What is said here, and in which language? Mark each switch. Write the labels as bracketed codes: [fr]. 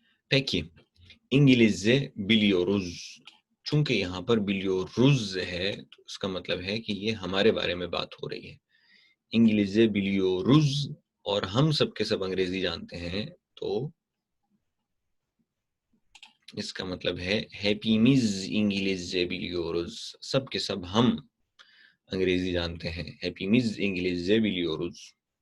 [tr] Peki, İngilizce biliyoruz. [ur] چونکہ یہاں پر biliyoruz ہے تو اس کا مطلب ہے کہ یہ ہمارے بارے میں بات ہو رہی ہے. [tr] İngilizce biliyoruz [ur] اور ہم سب کے سب انگریزی جانتے ہیں تو اس کا مطلب ہے [tr] hepimiz İngilizce biliyoruz. [ur] سب کے سب ہم انگریزی جانتے ہیں. [tr] Hepimiz İngilizce biliyoruz.